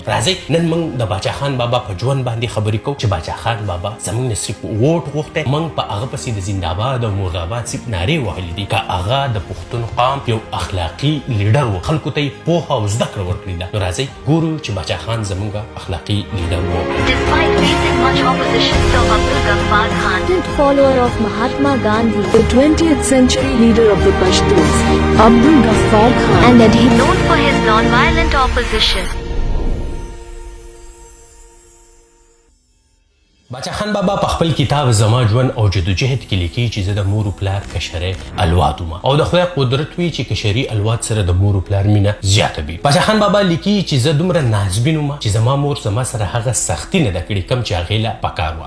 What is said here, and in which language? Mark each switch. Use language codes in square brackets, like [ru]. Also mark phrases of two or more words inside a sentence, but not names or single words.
[ps] راځئ نن موږ د باچا خان بابا په ژوند باندې خبرې کوو چې باچا خان بابا زموږ نه صرف ووټ غوښتی، موږ په هغه پسې د زنده‌باد او مرده‌باد صرف نارې وهلي دي. که هغه د پښتون قام یو اخلاقي لیډر و، خلکو ته یې پوهه او زده کړه ورکړې ده. نو راځئ ګورو چې باچا خان زموږ اخلاقي لیډر و. [en] Despite facing much opposition from Abdul Ghaffar Khan, follower of Mahatma Gandhi, the 20th century leader of the Pashtuns, Abdul Ghaffar Khan, and that he known for his non-violent opposition. [ps] باچا خان بابا په خپل کتاب زما ژوند او جدوجهد کې لیکي چې زه د مور و پلار کشرې الواد وم او د خدای قدرت وي چې کشري الواد سره د مور و پلار مینه زیاته وي. باچا خان بابا لیکي چې زه دومره نازبین وم چې زما مور زما سره هغه سختي نه ده کړې کوم چې هغې له پکار وه.